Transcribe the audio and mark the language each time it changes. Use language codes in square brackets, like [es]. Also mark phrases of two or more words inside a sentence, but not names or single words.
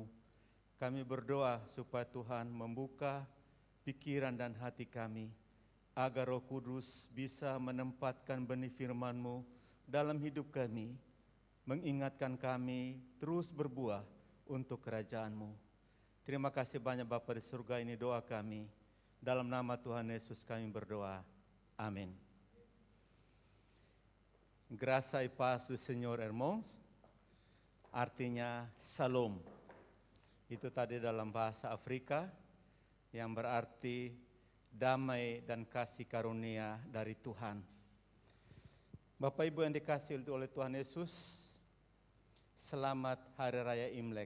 [id] Kami berdoa supaya Tuhan membuka pikiran dan hati kami, agar Roh Kudus bisa menempatkan benih firman-Mu dalam hidup kami, mengingatkan kami terus berbuah untuk kerajaan-Mu. Terima kasih banyak Bapa di surga, ini doa kami. Dalam nama Tuhan Yesus kami berdoa. Amin. [pt] Graça e paz do Senhor, irmãos, [id] artinya Salam. Itu tadi dalam bahasa Afrika yang berarti damai dan kasih karunia dari Tuhan. Bapak Ibu yang dikasihi oleh Tuhan Yesus, selamat Hari Raya Imlek.